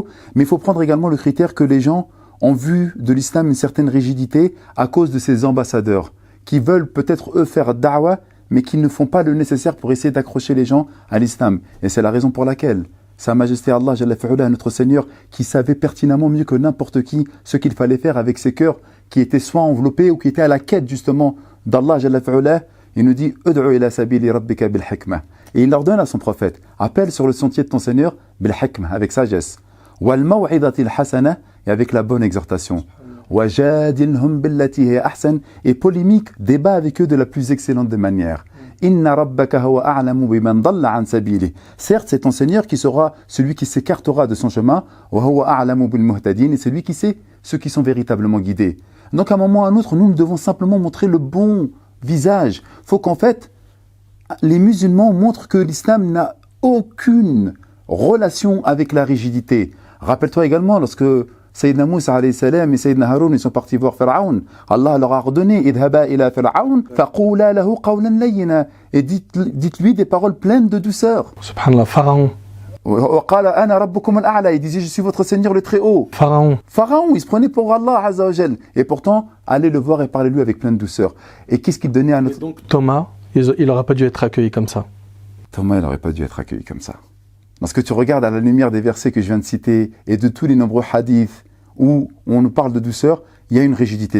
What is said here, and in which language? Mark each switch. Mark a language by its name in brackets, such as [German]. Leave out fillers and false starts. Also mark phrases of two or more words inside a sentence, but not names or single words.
[French] Mais il faut prendre également le critère que les gens ont vu de l'islam une certaine rigidité à cause de ces ambassadeurs qui veulent peut-être, eux, faire da'wah, mais qui ne font pas le nécessaire pour essayer d'accrocher les gens à l'islam. Et c'est la raison pour laquelle Sa Majesté Allah, [Arabic] جل فعلا, [French] notre Seigneur, qui savait pertinemment mieux que n'importe qui ce qu'il fallait faire avec ses cœurs qui étaient soit enveloppés ou qui étaient à la quête justement d'Allah, [Arabic] جل فعلا, [French] il nous dit « [Arabic] ادع إلى سبيل ربك بالحكمة [French] » et il ordonne à son prophète « Appelle sur le sentier de ton Seigneur [Arabic] بالحكمة [French] » avec sagesse « [Arabic] والموعظة الحسنة [French] » et avec la bonne exhortation « [Arabic] وجادلهم بالتي هي أحسن [French] » et polémique, débat avec eux de la plus excellente des manières. [Arabic] إن ربك هو أعلم بمن ضل عن سبيلي. [French] Certes, c'est ton Seigneur qui sera celui qui s'écartera de son chemin, [Arabic] وهو أعلم بالمهتدين, [French] et c'est lui qui sait ceux qui sont véritablement guidés. Donc à un moment ou à un autre, nous devons simplement montrer le bon visage. Faut qu'en fait, les musulmans montrent que l'islam n'a aucune relation avec la rigidité. Rappelle-toi également lorsque Sayyidina Moussa [Arabic] عليه السلام [French] et Sayyidina Haroun ils sont partis voir Pharaon. Allah leur a ordonné [Arabic] اذهبا إلى Pharaon فقولا له قولا لينا [French] et dites-lui des paroles pleines de douceur. Subhanallah, Pharaon. [Arabic] قال أنا ربكم الأعلى, [French] il disait je suis votre Seigneur le très haut. Pharaon. Pharaon, il se prenait pour Allah [Arabic] عز وجل [French] et pourtant allez le voir et parlez-lui avec pleine douceur. Et qu'est-ce qu'il donnait à notre Donc Thomas, il n'aurait pas dû être accueilli comme ça. Thomas, il n'aurait pas dû être accueilli comme ça. Lorsque tu regardes à la lumière des versets que je viens de citer et de tous les nombreux hadiths où on nous parle de douceur, il y a une rigidité.